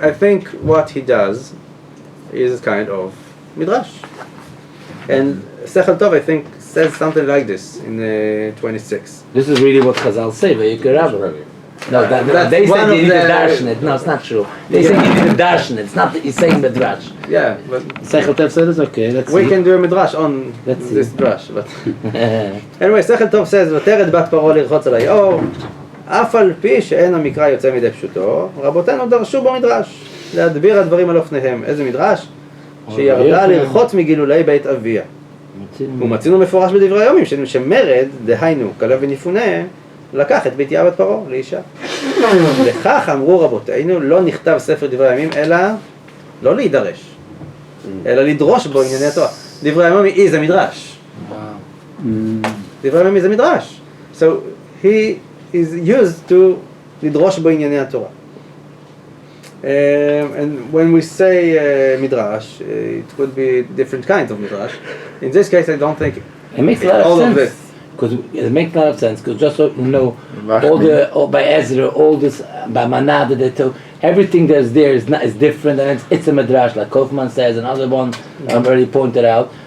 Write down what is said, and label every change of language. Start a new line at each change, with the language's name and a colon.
English: I think what he does is kind of midrash, and Sechel Tov I think says something like this in 26. This is really what Chazal say. No, they say you need to darshan it. No, it's not true. They say you need to darshan it. It's not that he's saying midrash. Yeah, but Sechel Tov says okay. Let's see. We can do a midrash on this drash, but anyway, Sechel Tov says,
Hebrew: "ותרד בת פרעה לרחוץ על היאור, אף על פי שאין המקרא יוצא מידי פשוטו, רבותינו דרשו במדרש להדביר הדברים על אופניהם." איזה מדרש? שירדה לרחוץ מגילולי בית אביה. ומצינו מפורש בדברי הימים שמרד, דהיינו, כלב וניפונה, לקח את ביתיה בת פרעה לאישה. לכך אמרו רבותינו, לא נכתב ספר דברי הימים, אלא לא להידרש, אלא לדרוש בו ענייני התורה. דברי הימים
English: is a
Hebrew: מדרש. דברי הימים is a מדרש.
English: So he is used to לדרוש בו ענייני התורה. And when we say midrash, it could be different kinds of midrash. In this case, I don't think it makes a lot of all sense. Of this. Because it makes a lot of sense. Because just so you know, all by Ezra, all this by Manada, everything that's there is different, and it's a midrash, like Kaufman says, and other one already pointed out.